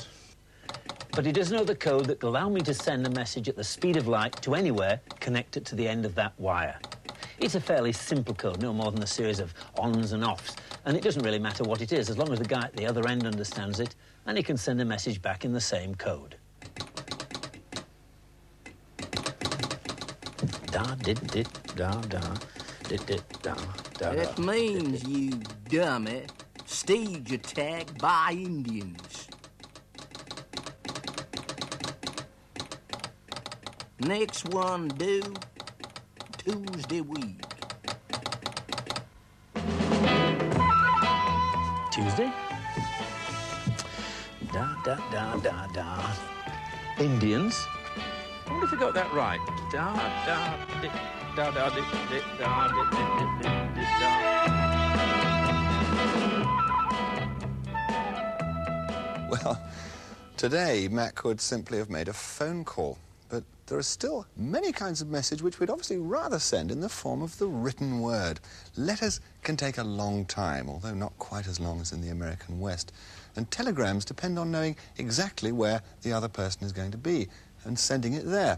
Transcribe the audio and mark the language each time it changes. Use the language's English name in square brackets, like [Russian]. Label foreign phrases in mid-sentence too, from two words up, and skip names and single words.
[English] But he does know the code that will allow me to send a message at the speed of light to anywhere connected to the end of that wire. It's a fairly simple code, no more than a series of ons and offs, and it doesn't really matter what it is, as long as the guy at the other end understands it, and he can send a message back in the same code. Da did dit da da dit dit da da. That means, you dummy, stage attack by Indians. Next one due Tuesday week. Tuesday? Da da da da da. Indians? I wonder if I got that right. Da da di da da di di da di di di di da. Well, today Mac could simply have made a phone call. But there are still many kinds of message which we'd obviously rather send in the form of the written word. Letters can take a long time, although not quite as long as in the American West. And telegrams depend on knowing exactly where the other person is going to be and sending it there.